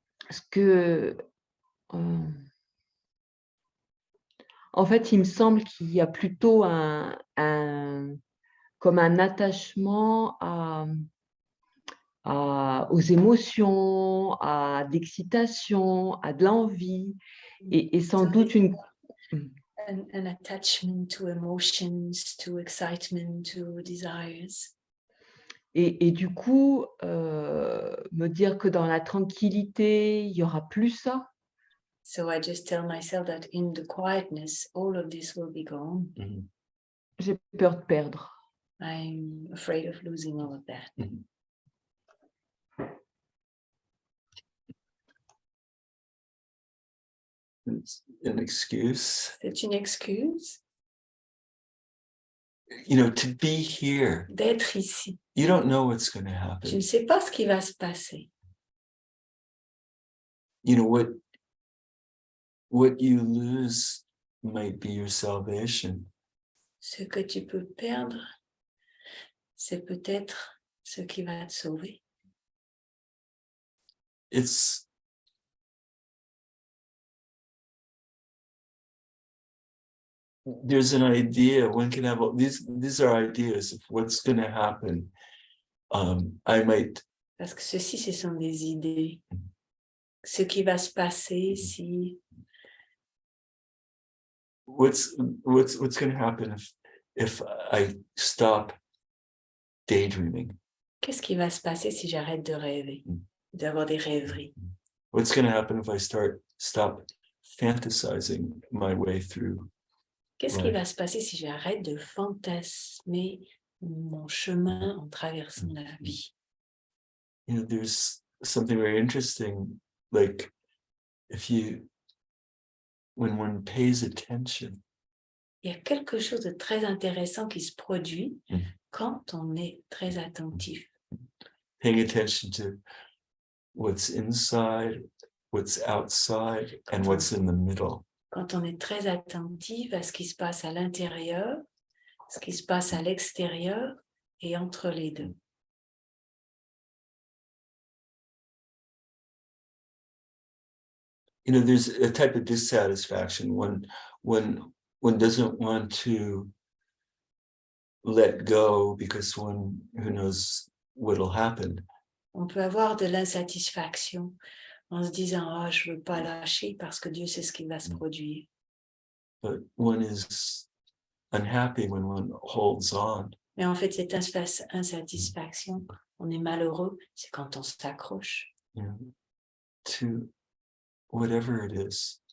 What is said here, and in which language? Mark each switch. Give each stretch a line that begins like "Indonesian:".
French: Ce que, en fait, il me semble qu'il y a plutôt comme un attachement aux émotions, à l'excitation, à de l'envie, et sans doute une...
English: An attachment to emotions, to excitement, to desires.
French: Et du coup, me dire que dans la tranquillité, il n'y aura plus ça.
English: So I just tell myself that in the quietness, all of this will be gone.
French: J'ai peur de perdre.
English: I'm afraid of losing all of that. it's an excuse.
French: C'est une excuse
English: You know, to be here,
French: d'être ici.
English: you don't know what's going to
French: Tu
English: happen.
French: ne sais pas ce qui va se passer.
English: You know, what you lose might be your salvation.
French: Ce que tu peux perdre, c'est peut-être ce qui va te sauver.
English: There's an idea, one can have, these are ideas of what's going to happen. I might,
French: Parce que ceci, ce sont des idées. Ce qui va se passer si...
English: what's going to happen if I stop daydreaming?
French: Qu'est-ce qui va se passer si j'arrête de rêver, d'avoir des rêveries?
English: What's going to happen if I stop fantasizing my way through?
French: Qu'est-ce qui va se passer si j'arrête de fantasmer mon chemin en traversant la vie?
English: You know, there's something very interesting, like when one pays attention.
French: Il y a quelque chose de très intéressant qui se produit quand on est très attentif.
English: Paying attention to what's inside, what's outside and what's in the middle.
French: Quand on est très attentif à ce qui se passe à l'intérieur, ce qui se passe à l'extérieur et entre les deux.
English: You know, there's a type of dissatisfaction when one doesn't want to let go because one who knows what'll happen.
French: On peut avoir de l'insatisfaction en se disant « Oh, je ne veux pas lâcher parce que Dieu sait ce qui va se produire.
English: But one is unhappy when one holds on. »
French: Mais en fait, cette insatisfaction, on est malheureux, c'est quand on s'accroche
English: You know, to whatever it is.